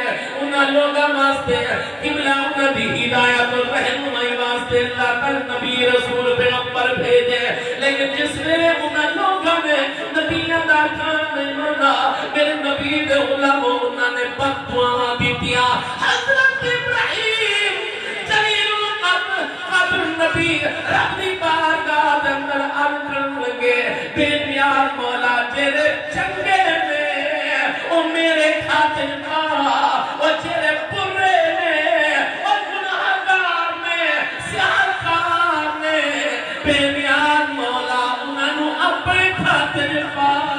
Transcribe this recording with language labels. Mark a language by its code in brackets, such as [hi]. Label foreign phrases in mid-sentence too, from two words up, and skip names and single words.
[pa] انہاں لوگاں واسطے قبلہ انہاں دی ہدایت اور رہنمائی واسطے اللہ تعالی نبی رسول پیغمبر بھیجے. لیکن جس ویلے انہاں لوگاں نے نبیاں دا کام نہیں مننا، میرے نبی دے علماء انہاں نے بد دعاواں دتیاں. حضرت ابراہیم جلیل القدر نبی رب دی بارگاہ دے اندر عرض کرن لگے، بے نیاز مولا جیرے چنگے نے او میرے خاطر او جیرے برے نے او گناہگار نے سیاہکار نے، بے نیاز مولا انہاں نو اپنے خاطر پا.